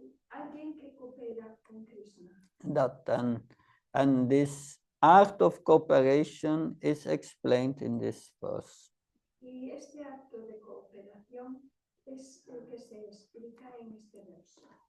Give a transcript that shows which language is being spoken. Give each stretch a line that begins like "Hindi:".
Spanish: Alguien que coopera con Krishna.
English: And this art of cooperation is explained in this verse.
Spanish: Y este acto de cooperación es el que se explica en este verso.